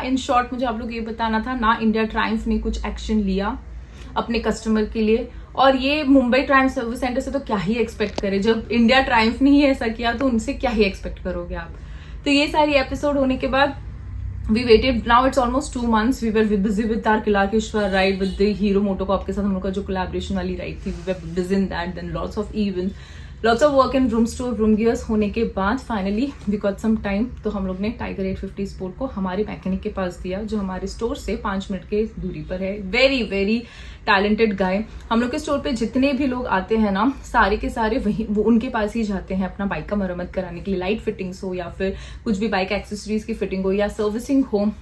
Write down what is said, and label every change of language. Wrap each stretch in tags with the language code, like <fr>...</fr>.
<hi>In short मुझे आप लोग ये बताना था ना, इंडिया ट्रायम्फ ने कुछ एक्शन लिया अपने कस्टमर के लिए, और ये मुंबई ट्रायम्फ सर्विस सेंटर से तो क्या ही एक्सपेक्ट करे। जब इंडिया ट्रायम्फ ने ही ऐसा किया तो उनसे क्या ही एक्सपेक्ट करोगे आप। तो ये सारी एपिसोड होने के बाद</hi> <en>we waited, now it's almost 2 months. We were busy with our Kilakeshwar ride with the Hero MotoCorp</en> <hi>के साथ हम लोग का जो collaboration वाली ride थी,</hi> <en>we were busy in that. Then lots of events, lots of work in room store, room gears</en> <hi>होने के बाद</hi> <en>finally we got some time।</en> <hi>तो हम लोग ने Tiger 850 Sport को हमारे मैकेनिक के पास दिया, जो हमारे स्टोर से 5 मिनट के दूरी पर है।</hi> <en>Very very talented guy.</en> <hi>हम लोग के स्टोर पे जितने भी लोग आते हैं ना, सारे के सारे वही वो उनके पास ही जाते हैं अपना बाइक का मरम्मत कराने के लिए, लाइट फिटिंग्स हो या फिर कुछ भी बाइक एक्सेसरीज की फिटिंग हो या सर्विसिंग हो।</hi>